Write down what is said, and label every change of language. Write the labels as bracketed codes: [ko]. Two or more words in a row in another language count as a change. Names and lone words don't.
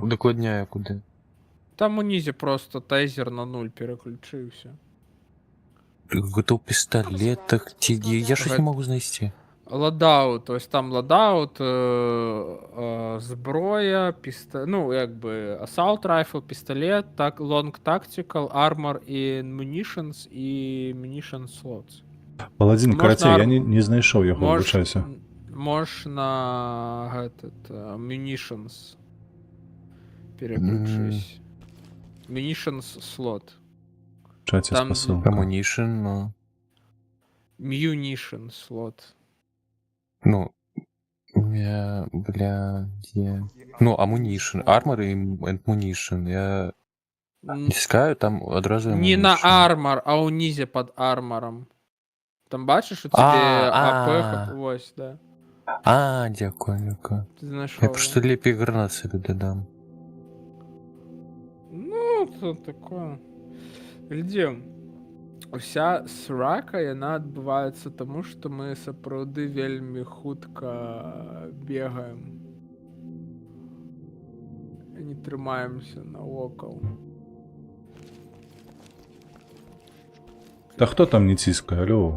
[be] Удакладняю куды. Там унізе просто тайзер на 0 пераключыўся. Гэта ў пісталетах ці я ж [ru] не могу [be] знайсці. Ладаут, ось там ладаут, зброя, ну, як бы [en] assault rifle, [be] пістолет, так, [en] long tactical, armor і munitions і munition slots. [be] Паладзін, Можна карацей, я ар- не знайшоў яго, выбачайся. [ru] Можеш на этот, munitions переключись. [en] Munitions slot. [ru] В чаце Там- [be] спасылка. [en] Ammunition, ну. Munition slot. [ru] Ну, я, где? Ну, [en] ammunition, armor и ammunition. [ru] Я искаю, там одразу Не на [en] ammunition. [uk] армор, а унізе під армором. Там бачиш, у тебе АП, ось, да. А, дякую. Ти знайшов. [be] Я просто лепей гранат себе додам. [uk] Ну, то такое. [be] Глядзі, уся срака, яна адбываецца таму, што мы сапраўды вельмі хутка бегаем. І не трымаемся навокал. Та хто там не ціскае, алё?